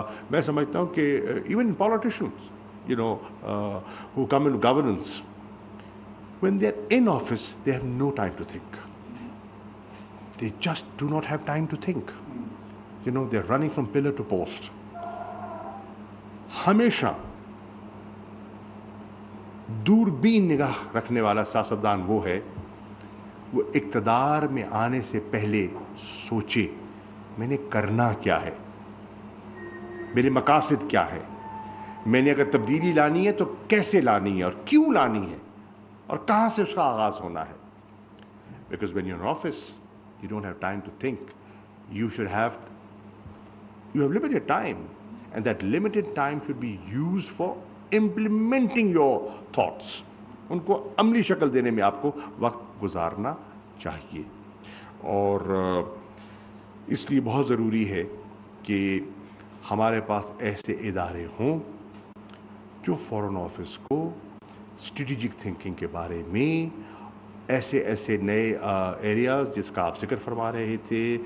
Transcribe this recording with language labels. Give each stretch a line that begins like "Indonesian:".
Urdu: میں سمجھتا ہوں کہ
English: Even politicians who come into governance, when they are in office they have no time to think. They just do not have time to think. They are running from pillar to post.
Urdu: ہمیشہ دوربین نگاہ رکھنے والا سیاستدان وہ ہے وہ اقتدار میں آنے سے پہلے سوچے میں نے کرنا کیا ہے، میرے مقاصد کیا ہے، میں نے اگر تبدیلی لانی ہے تو کیسے لانی ہے اور کیوں لانی ہے اور کہاں سے اس کا آغاز ہونا ہے.
English: Because when you in office you don't have time to think. You have limited time, and that limited time should be used for implementing your thoughts.
Urdu: ان کو عملی شکل دینے میں آپ کو وقت گزارنا چاہیے. اور اس لیے بہت ضروری ہے کہ ہمارے پاس ایسے ادارے ہوں جو فورن آفس کو اسٹریٹجک تھنکنگ کے بارے میں ایسے نئے ایریاز جس کا آپ ذکر فرما رہے تھے.